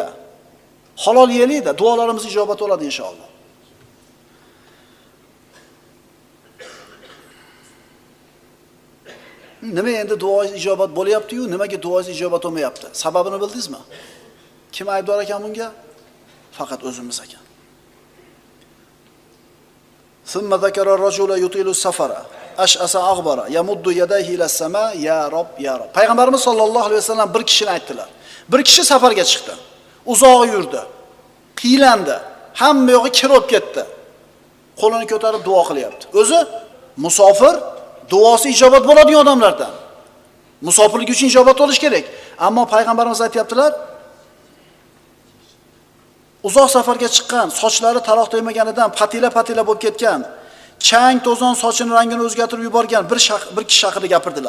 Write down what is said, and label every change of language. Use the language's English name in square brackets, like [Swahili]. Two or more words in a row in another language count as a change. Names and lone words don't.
[Uzbek] Halol yeylik-da, duolarimiz ijobat bo'ladi inshaalloh. Nima endi duoingiz ijobat bo'lyapti-yu, nimaga duoingiz ijobat bo'lmayapti? Sababini bildingizmi? Kim aybdor ekan bunga? Faqat o'zimiz ekan. [Arabic] ثم ذكر الرجل يطيل السفر أشعث أغبر يمد يديه إلى السماء يا رب يا رب ya rob. [Uzbek] Payg'ambarimiz sollallohu alayhi vasallam bir kishini aytdilar. Bir kishi safarga chiqdi. Uzoq yurdi. Qiylandi. Hamma yo'g'i kirib ketdi. Qo'lini ko'tarib duo qilyapti. O'zi musofir duosi ijobat bo'ladigan odamlardan. Musofirlik uchun ijobat bo'lish kerak. Ammo payg'ambarimiz aytayaptilar, uzoq safarga chiqqan, sochlari taroq tegmaganidan patila-patila bo'lib ketgan, chang to'zon sochini rangini o'zgartirib yuborgan bir kishi haqida gapirdilar.